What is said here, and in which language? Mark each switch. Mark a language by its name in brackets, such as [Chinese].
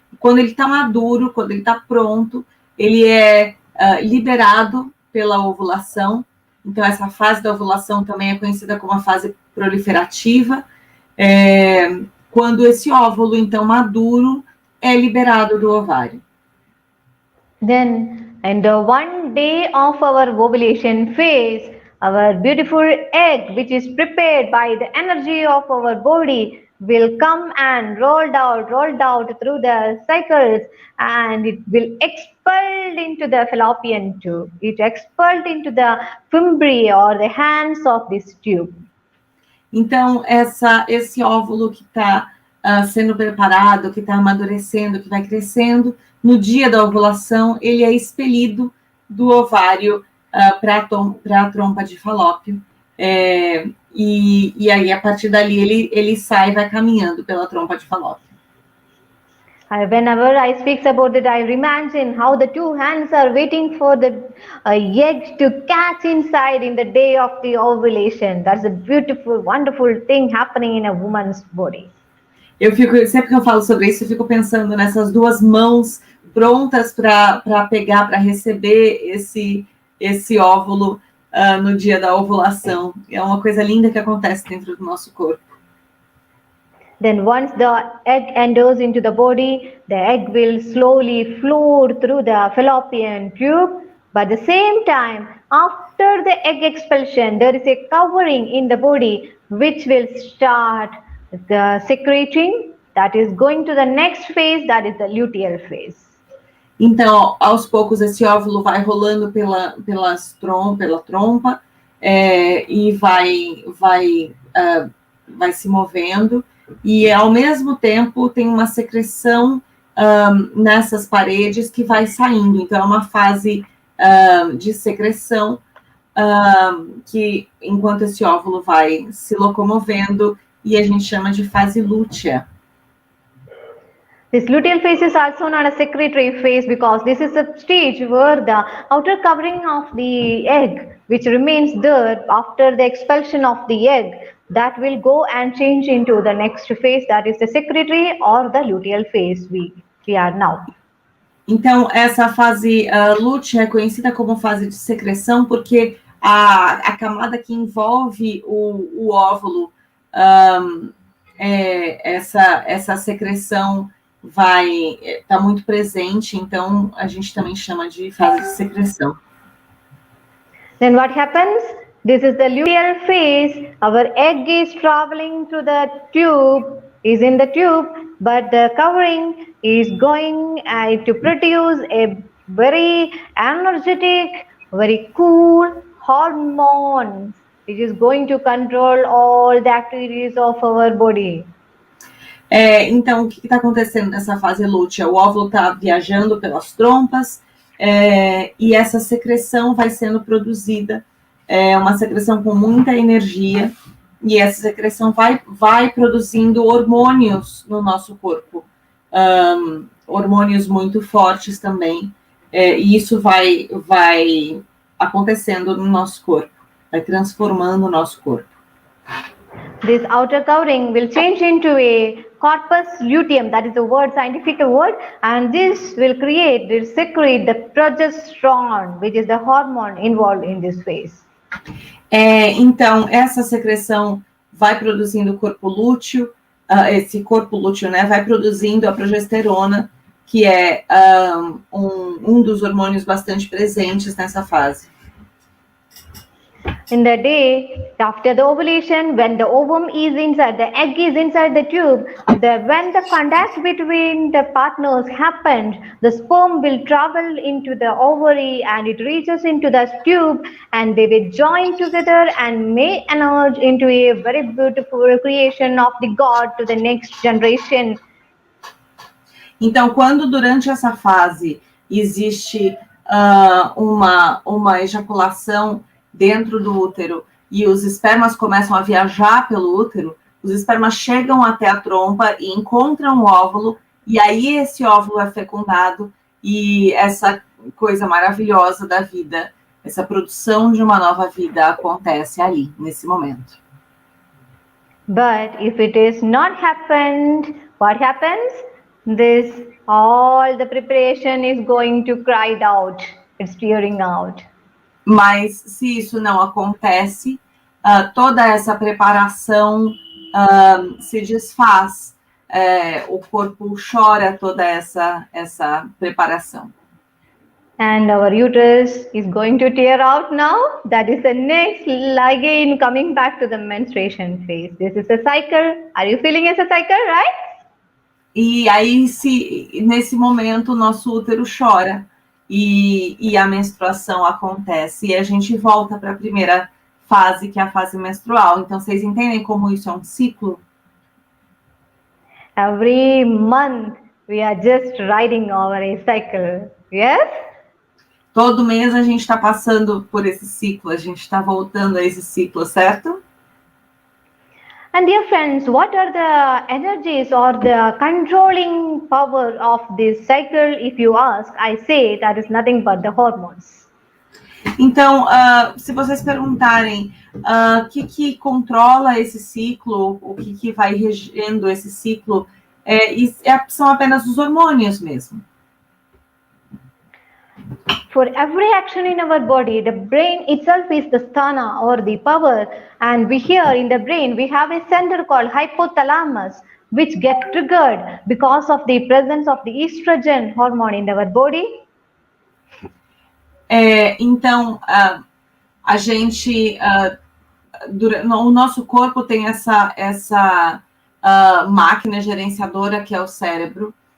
[Portuguese] Quando ele está maduro, quando ele está pronto, ele é liberado pela ovulação. Então, essa fase da ovulação também é conhecida como a fase proliferativa. Quando esse óvulo, então, maduro, é liberado do ovário. [English] Then, in the 1 day of our ovulation phase, our beautiful egg, which is prepared by the energy of our body, will come and rolled out through the cycles, and it will expelled into the fallopian tube. It expelled into the fimbriae or the hands of this tube. [Portuguese] Então, esse óvulo que está sendo preparado, que está amadurecendo, que vai crescendo, no dia da ovulação, ele é expelido do ovário para a trompa de falópio. E aí, a partir dali, ele sai e vai caminhando pela trompa de falópio. [English] Whenever I speak about it, I imagine how the two hands are waiting for the egg to catch inside in the day of the ovulation. That's a beautiful, wonderful thing happening in a woman's body. [Portuguese] Sempre que eu falo sobre isso, eu fico pensando nessas duas mãos prontas para pegar, para receber esse óvulo no dia da ovulação. É uma coisa linda que acontece dentro do nosso corpo. [English] Then once the egg enters into the body, the egg will slowly float through the fallopian tube. But at the same time, after the egg expulsion, there is a covering in the body which will start secreting, that is going to the next phase, that is the luteal phase. [Portuguese] Então, aos poucos, esse óvulo vai rolando pela trompa e vai se movendo, e ao mesmo tempo tem uma secreção nessas paredes que vai saindo. Então, é uma fase de secreção que, enquanto esse óvulo vai se locomovendo, e a gente chama de fase lútea. [English] This luteal phase is also known as secretory phase because this is the stage where the outer covering of the egg, which remains there after the expulsion of the egg, that will go and change into the next phase, that is the secretory or the luteal phase we are now. [Portuguese] Então, essa fase lútea é conhecida como fase de secreção porque a camada que envolve o óvulo, essa secreção está muito presente, então a gente também chama de fase de secreção. [English] Then what happens? This is the luteal phase. Our egg is traveling through the tube, is in the tube, but the covering is going to produce a very energetic, very cool hormone, which is going to control all the activities of our body. [Portuguese] Então, o que está acontecendo nessa fase lútea? O óvulo está viajando pelas trompas e essa secreção vai sendo produzida, uma secreção com muita energia, e essa secreção vai produzindo hormônios no nosso corpo, hormônios muito fortes também, e isso vai acontecendo no nosso corpo, vai transformando o nosso corpo. [English] This outer covering will change into a corpus luteum, that is the scientific word, and this will secrete the progesterone, which is the hormone involved in this phase. [Portuguese] Então, essa secreção vai produzindo o corpo lúteo, esse corpo lúteo, né, vai produzindo a progesterona, que é um dos hormônios bastante presentes nessa fase. [English] In the day after the ovulation, when the ovum is inside, the egg is inside the tube, when the contact between the partners happens, the sperm will travel into the ovary and it reaches into the tube, and they will join together and may emerge into a very beautiful creation of the God to the next generation. [Portuguese] Então, quando durante essa fase existe uma ejaculação dentro do útero e os espermas começam a viajar pelo útero, os espermas chegam até a trompa e encontram o óvulo, e aí esse óvulo é fecundado e essa coisa maravilhosa da vida, essa produção de uma nova vida acontece ali, nesse momento. [English] But if it is not happened, what happens? All the preparation is going to cry out, it's tearing out. [Portuguese] Mas se isso não acontece, toda essa preparação se desfaz, o corpo chora toda essa preparação. [English] And our uterus is going to tear out now. That is the next, again coming back to the menstruation phase. This is a cycle. Are you feeling it's a cycle, right? [Portuguese] E aí, nesse momento, o nosso útero chora. E a menstruação acontece, e a gente volta para a primeira fase, que é a fase menstrual. Então, vocês entendem como isso é um ciclo? [English] Every month, we are just riding over a cycle, yes? [Portuguese] Todo mês a gente está passando por esse ciclo, a gente está voltando a esse ciclo, certo? [English] And dear friends, what are the energies or the controlling power of this cycle? If you ask, I say that is nothing but the hormones. [Portuguese] Então, se vocês perguntarem o que controla esse ciclo, o que vai regendo esse ciclo, são apenas os hormônios mesmo. [English] For every action in our body, the brain itself is the sthana or the power, and here in the brain we have a center called hypothalamus, which gets triggered because of the presence of the estrogen hormone in our body. [Portuguese] Então, a gente, o nosso corpo tem essa máquina gerenciadora que é o cérebro.